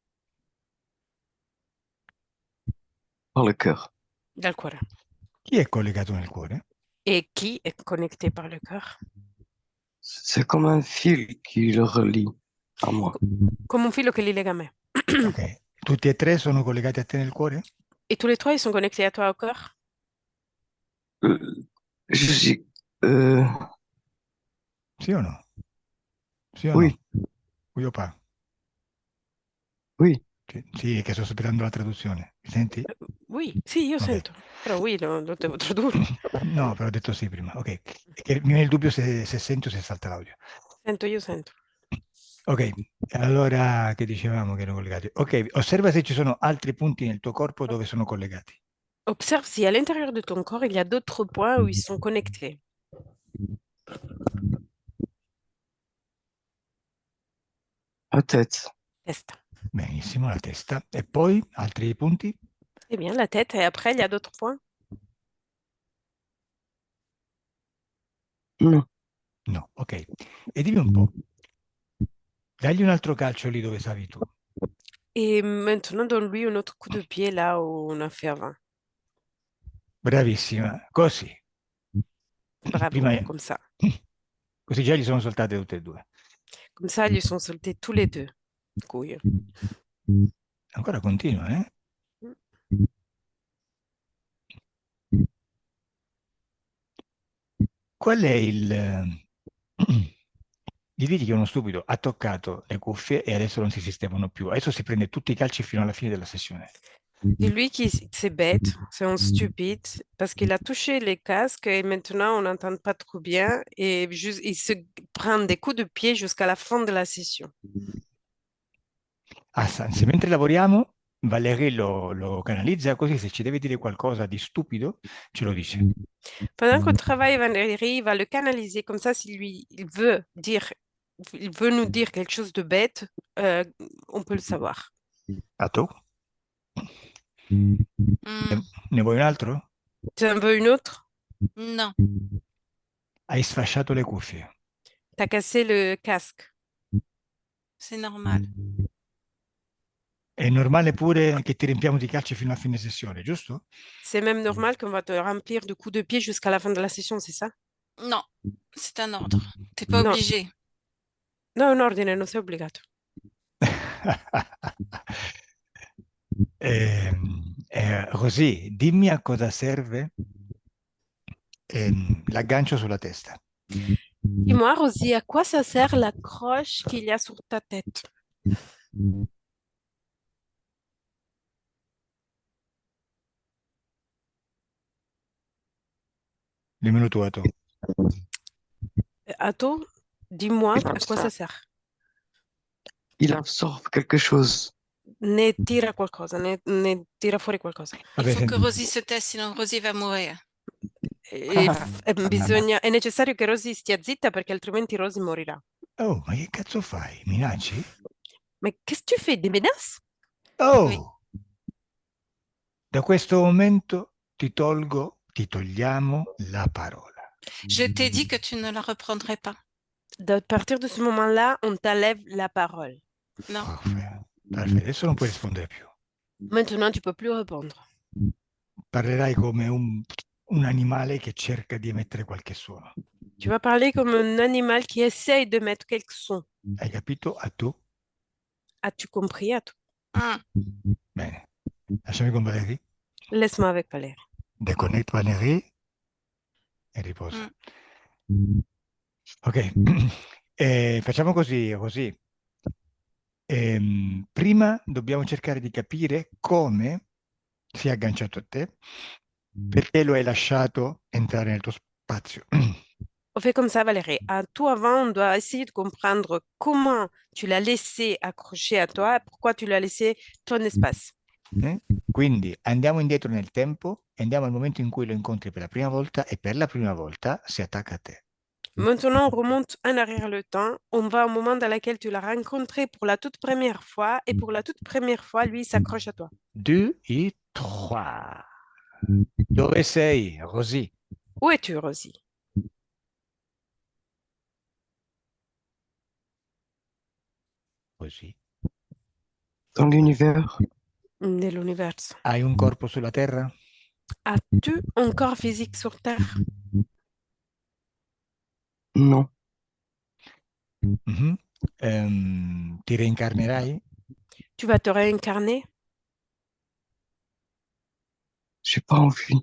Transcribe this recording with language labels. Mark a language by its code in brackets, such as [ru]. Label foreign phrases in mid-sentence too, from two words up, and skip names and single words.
[fr] Par le cœur. [it] Dal cuore. Chi è collegato nel cuore? [fr] Et qui est connecté par le cœur? C'est comme un fil qui le relie à moi. Comme un [it] filo che li lega a me. Ok. Tutti e tre sono collegati a te nel cuore? [fr] Et tous les trois, ils sont connectés à toi au cœur? Euh, je suis... [it] Sì o no? Sì o [fr] oui, [it] no? Uiopa. [fr] oui. [it] Sì, che sto aspettando la traduzione. Mi senti? Oui, sì, io Ok. sento. Però oui, lo devo tradurre. No, però ho detto sì prima. Ok. È che mi viene il dubbio se sento o se salta l'audio. Sento, io sento. Ok, allora che dicevamo che erano collegati? Ok, osserva se ci sono altri punti nel tuo corpo dove sono collegati. [fr] Observe si à l'intérieur de ton corps, il y a d'autres points où ils sont connectés. La tête. [it] Testa. Benissimo, la testa. E poi altri punti? [fr] Eh bien, la tête, et après, il y a d'autres points? Non. [it] No, ok. E dimmi un po', dagli un altro calcio lì dove stavi tu. [fr] Et maintenant, donne-lui un autre coup de pied là où on a fait avant. [it] Bravissima, così. [fr] Bravo, [it] Prima... [fr] comme ça. [it] Così già gli sono saltate tutte e due. [fr] Comme ça, ils lui sont sautés tous les deux. Couilles. [it] Ancora continua, eh? Qual è il... Gli dici che uno stupido ha toccato le cuffie e adesso non si sistemano più. Adesso si prende tutti i calci fino alla fine della sessione. [fr] Dis-lui que c'est bête, c'est un stupide, parce qu'il a touché les casques et maintenant on n'entend pas trop bien et juste, il se prend des coups de pied jusqu'à la fin de la session. [it] Se mentre lavoriamo, Valerie lo canalizza così se ci deve dire qualcosa di stupido, ce lo dice. [fr] Pendant qu'on travaille, Valérie va le canaliser comme ça, s'il lui il veut nous dire quelque chose de bête, on peut le savoir. [it] A tu? Hmm, Ne vuoi un altro? [fr] Tu en veux une autre? non, [it] Hai sfasciato le cuffie. [fr] T'as cassé le casque. c'est normal. [it] È normale pure che ti riempiamo di calci fino a fine sessione, giusto? [fr] C'est même normal qu'on va te remplir de coups de pied jusqu'à la fin de la session, c'est ça? Non, c'est un ordre. T'es pas [it] No. [fr] obligé. [it] No, è un ordine, non sei obbligato. Così, dimmi a cosa serve l'aggancio sulla testa. [fr] Dis-moi, Rosie, à quoi ça sert la croche qu'il y a sur ta tête? [it] Dimmelo tu, a tu. Atto, [fr] dis-moi à quoi ça sert. Il absorbe quelque chose. [it] Ne tira qualcosa, ne tira fuori qualcosa. [fr] Il [it] Vabbè, [fr] faut que [it] senti. [fr] Rosie se taise, sinon Rosie va mourir. [it] È necessario che Rosie stia zitta perché altrimenti Rosie morirà. Oh, ma che cazzo fai? Minacci? [fr] Mais qu'est-ce que tu fais? Des menaces? Oh! Oui. [it] Da questo momento ti togliamo la parola. [fr] Je t'ai dit que tu ne la reprendrais pas. À partir de ce moment-là, on t'enlève la parole. Non. [it] Perfetto, adesso non puoi rispondere più. [fr] Maintenant, tu peux plus répondre. [it] Parlerai come un animale che cerca di emettere qualche suono. [fr] Tu vas parler comme un animal qui essaye de mettre quelque son. [it] Hai capito? A tu? [fr] As-tu compris? [it] Bene. Lasciami con Valérie. [fr] Laisse-moi avec Valérie. [it] Déconnecte Valérie e riposa. Ok. Facciamo così. Prima dobbiamo cercare di capire come si è agganciato a te, perché lo hai lasciato entrare nel tuo spazio. [fr] On fait comme ça, Valérie. À tout avant, on doit essayer de comprendre comment tu l'as laissé accroché à toi, pourquoi tu l'as laissé ton espace. [it] Quindi andiamo indietro nel tempo e andiamo al momento in cui lo incontri per la prima volta e per la prima volta si attacca a te. [fr] Maintenant, on remonte en arrière le temps. On va au moment dans lequel tu l'as rencontré pour la toute première fois et pour la toute première fois, lui, il s'accroche à toi. 2 et 3. [it] Dove sei, Rosy? [fr] Où es-tu, Rosie? [it] Così. [fr] Dans l'univers. [it] Nell'universo. Hai un corpo sulla Terra? [fr] As-tu un corps physique sur Terre? Non. [it] Mhm. Ti reincarnerai? [fr] Tu vas te réincarner? J'ai pas envie.